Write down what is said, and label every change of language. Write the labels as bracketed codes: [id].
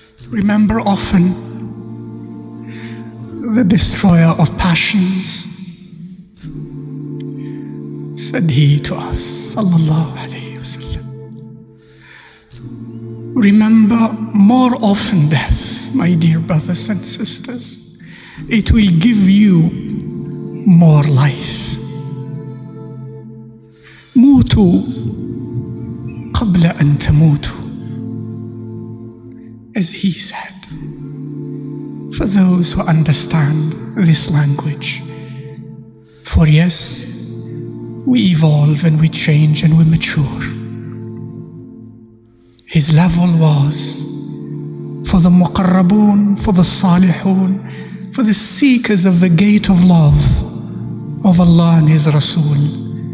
[en] Remember often the destroyer of passions, said he to us, [ar] sallallahu alayhi wa sallam. [en] Remember more often death, my dear brothers and sisters. It will give you more life. [ar] موتوا قبل أن تموتوا, [en] as he said. For those who understand this language, for yes, we evolve and we change and we mature. His level was for the muqarrabun, for the salihun, for the seekers of the gate of love of Allah and His Rasul.